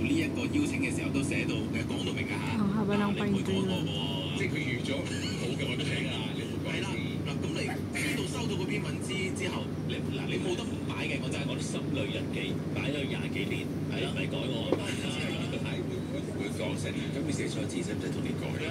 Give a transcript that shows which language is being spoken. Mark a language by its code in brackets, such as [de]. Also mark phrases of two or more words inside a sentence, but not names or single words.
[yue] 個邀請嘅時候都寫到講到明㗎嚇。 [tl] Ang haba ng [yue] 你唔會講我喎，即係佢預咗好嘅我都請啊，你唔講係啦。嗱，咁你知道收到嗰篇文之後，你冇得唔擺嘅，我就係我啲心裏日記擺咗20幾年，係啦，咪改我。會講成，咁你寫錯字使唔使同你改啊？